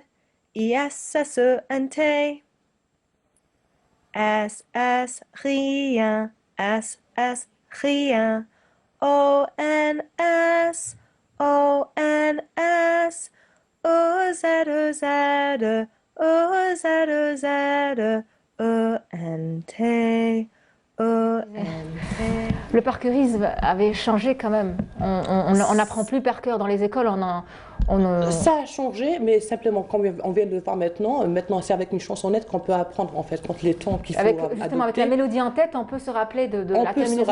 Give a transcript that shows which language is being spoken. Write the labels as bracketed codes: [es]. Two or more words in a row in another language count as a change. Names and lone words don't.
[fr] E-S-S-O-N-T S-S rien S-S rien O-N-S O-N-S O-Z-O-Z O-Z-O-Z O-N-T O-N-T. Le parcourisme avait changé quand même. On n'apprend plus par cœur dans les écoles, Ça a changé, mais simplement, comme on vient de le voir maintenant, c'est avec une chansonnette qu'on peut apprendre en fait, contre les temps qu'il faut justement, adopter. avec la mélodie en tête, on peut se rappeler de la terminaison des mots.